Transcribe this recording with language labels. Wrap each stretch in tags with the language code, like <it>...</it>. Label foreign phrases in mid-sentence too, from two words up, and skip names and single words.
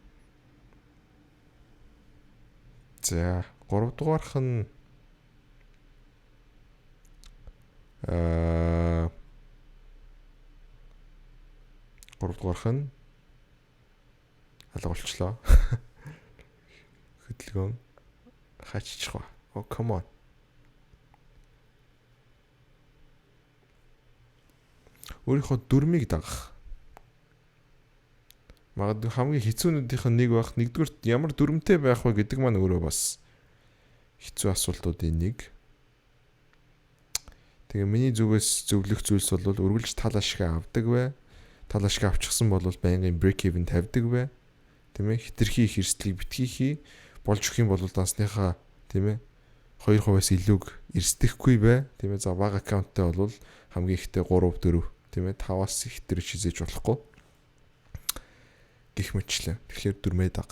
<mn>За, 3 дугаарх нь алга болчлоо. Хөдөлгөөн хаачих ба.</mn> <en>Oh come on.</en> <mn>Өөрийнхөө дүрмийг дагах. Магадгүй хамгийн хэцүүнүүдийнх нь нэг байх. Нэгдүгээр ямар дүрмтэй байх вэ гэдэг маань өөрөө бас хэцүү асуултуудын нэг. Тэгээ миний зүгээс зөвлөх зүйлс бол үргэлж тал ашиг авдаг бай. Тал ашиг авчихсан бол байнгын</mn> <en>break even</en> <mn>тавьдаг бай. Тийм ээ, хитрхи их эрсдлийг битгий хий. Болж өгөх юм бол дансныхаа, тийм ээ, 2%-аас илүүг эрсдэхгүй бай. Тийм ээ, за баг аккаунттай бол хамгийн ихтэй 3 4, тийм ээ, 5-аас их төр хизээж болохгүй. Гэх мэтлээ. Тэгэхээр дүрмээ даг.</mn>